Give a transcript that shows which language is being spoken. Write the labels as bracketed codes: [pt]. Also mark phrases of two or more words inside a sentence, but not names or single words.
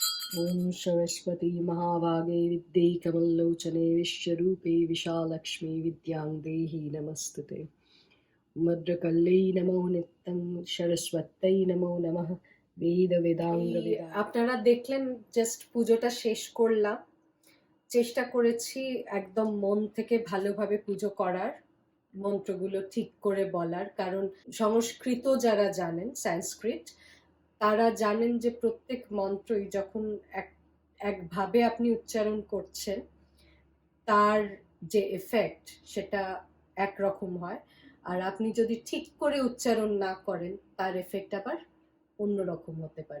[sa] ॐ सरस्वती महाभागे विद्ये कमललोचने विश्वरूपे विशालक्ष्मी विद्यां देहि नमस्तुते। मद्रकल्लै नमो नित्यं सरस्वत्यै नमो नमः वेद वेदांग वेदा। [bn] আপনারা দেখলেন জাস্ট পুজোটা শেষ করলাম। চেষ্টা করেছি একদম মন থেকে ভালোভাবে পুজো করার, মন্ত্রগুলো ঠিক করে বলার, কারণ সংস্কৃত যারা জানেন, সংস্কৃত, তারা জানেন যে প্রত্যেক মন্ত্রই যখন একভাবে আপনি উচ্চারণ করছেন তার যে এফেক্ট সেটা একরকম হয়, আর আপনি যদি ঠিক করে উচ্চারণ না করেন তার এফেক্ট আবার অন্যরকম হতে পারে।